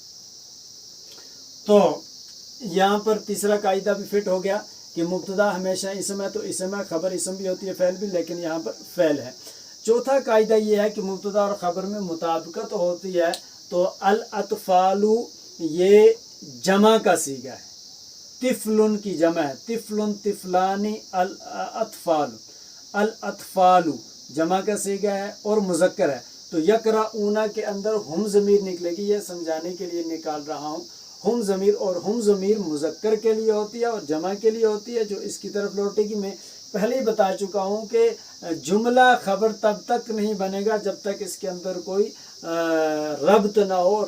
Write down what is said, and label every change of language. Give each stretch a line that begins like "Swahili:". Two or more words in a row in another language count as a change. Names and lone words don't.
Urdu: تو یہاں پر تیسرا قاعدہ بھی فٹ ہو گیا کہ مبتدا ہمیشہ اسم ہے تو اسم ہے، خبر اسم بھی ہوتی ہے، فعل بھی، لیکن یہاں پر فعل ہے. چوتھا قاعدہ یہ ہے کہ مبتدا اور خبر میں مطابقت ہوتی ہے تو الاطفال یہ جمع کا صیغہ ہے، طفل کی جمع ہے،
Arabic: طفل طفلانی، الاطفال، الاطفال
Urdu: جمع کا صیغہ ہے اور مذکر ہے. تو یقرؤون کے اندر ہم ضمیر نکلے گی، یہ سمجھانے کے لیے نکال رہا ہوں. ہم ضمیر، اور ہم ضمیر مذکر کے لیے ہوتی ہے اور جمع کے لیے ہوتی ہے جو اس کی طرف لوٹے گی. میں پہلے ہی بتا چکا ہوں کہ جملہ خبر تب تک نہیں بنے گا جب تک اس کے اندر کوئی ربط نہ ہو.